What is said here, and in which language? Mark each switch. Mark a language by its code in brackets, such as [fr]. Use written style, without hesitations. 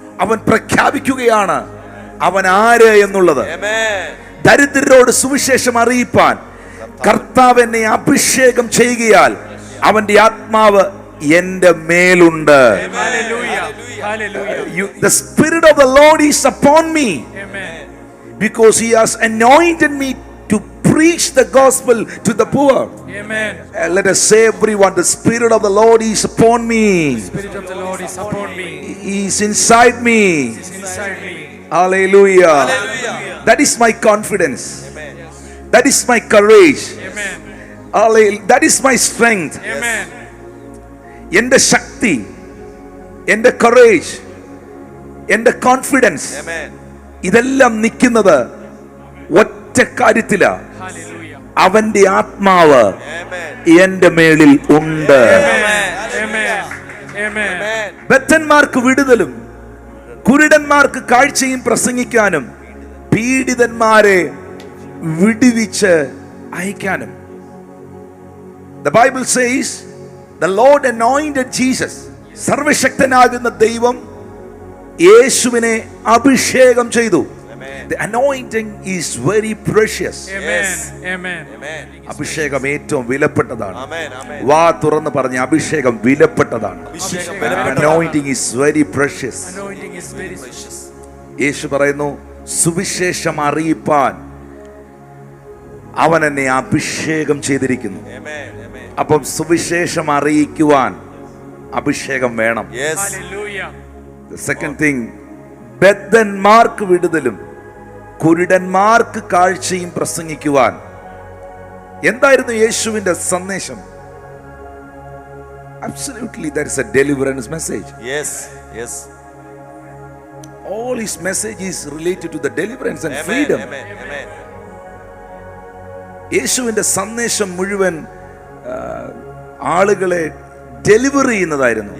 [ml] അവൻ പ്രഖ്യാപിക്കുകയാണ് അവൻ ആര് എന്നുള്ളത്. Amen. ദരിദ്രരോട് സുവിശേഷം അറിയിപ്പാൻ കർത്താവ് എന്നെ അഭിഷേകം ചെയ്യുകയാൽ അവന്റെ ആത്മാവ് എന്റെ മേലുണ്ട്. Hallelujah. Hallelujah. [en] The spirit of the Lord is upon me. Amen. Because he has anointed me to preach the gospel to the poor. Amen. Let us say everyone, the spirit of the Lord is upon me. The spirit of the Lord is upon me. He is inside me. He is inside me. Hallelujah. Hallelujah. That is my confidence. Amen. That is my courage. Amen. Hallelujah. That is my strength. Amen. [ml] എന്റെ ശക്തി, എന്റെ courage, എന്റെ confidence, Amen. ഇതെല്ലാം നിൽക്കുന്നത് ഒറ്റ കാര്യത്തിലാ. Hallelujah. അവന്റെ ആത്മാവ് Amen. എന്റെ മേളിൽ ഉണ്ട്. Amen. Amen. Amen. Amen. ബദ്ധന്മാർക്ക് വിടുതലും കുരുടന്മാർക്ക് കാഴ്ചയും പ്രസംഗിക്കാനും പീഡിതന്മാരെ വിടുവിച്ച് അയക്കാനും. [en] The Bible says the Lord anointed Jesus. [ml] സർവശക്തനാകുന്ന ദൈവം യേശുവിനെ അഭിഷേകം ചെയ്തു. [en] The anointing is very precious. Amen. Yes. Amen. Amen. [ml] അഭിഷേകം ഏറ്റവും വിലപ്പെട്ടതാണ്. Amen. Amen. വാ തുറന്ന് പറഞ്ഞ അഭിഷേകം വിലപ്പെട്ടതാണ്. അഭിഷേകം [en] The [ml] വിലപ്പെട്ടതാണ്. [en] anointing is very precious. Anointing is very Precious. [ml] യേശു പറയുന്നു, സുവിശേഷം അറിയിപ്പാൻ അവൻ എന്നെ അഭിഷേകം ചെയ്തിരിക്കുന്നു. Amen. Amen. അപ്പം സുവിശേഷം അറിയിക്കുവാൻ അഭിഷേകം വേണം. [en] Yes. Hallelujah. The second thing, [ml] ബദ്ധന്മാർക്ക് വിടുതലും കുരുടന്മാർക്ക് കാഴ്ചയും പ്രസംഗിക്കുവാൻ. എന്തായിരുന്നു യേശുവിന്റെ സന്ദേശം? [en] Absolutely, that is a deliverance message. Yes. Yes. All his message is related to the deliverance and Amen. freedom. Amen. Amen. [ml] യേശുവിന്റെ സന്ദേശം മുഴുവൻ ആളുകളെ ഡെലിവർ ചെയ്യുന്നതായിരുന്നു.